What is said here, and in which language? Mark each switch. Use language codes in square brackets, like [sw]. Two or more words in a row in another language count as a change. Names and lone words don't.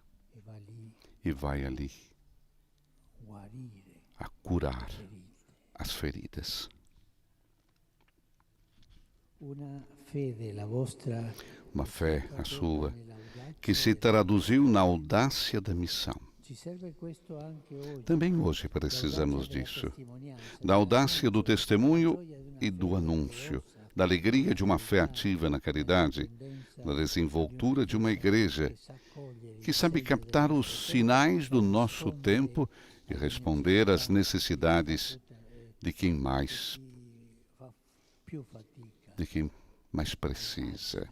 [it] e va lì [pt] e vai ali [it] a guarire [pt] a curar [it] ferite. [pt] as feridas. [it] Una fede, la vostra, [pt] Uma fé, a sua, [it] nell'audacia [pt] que se traduziu na audácia da missão. [it] Ci serve questo anche oggi. [pt] Também hoje precisamos disso, da audácia do testemunho e do anúncio, da alegria de uma fé ativa na caridade, da desenvoltura de uma igreja que sabe captar os sinais do nosso tempo e responder às necessidades de quem mais precisa.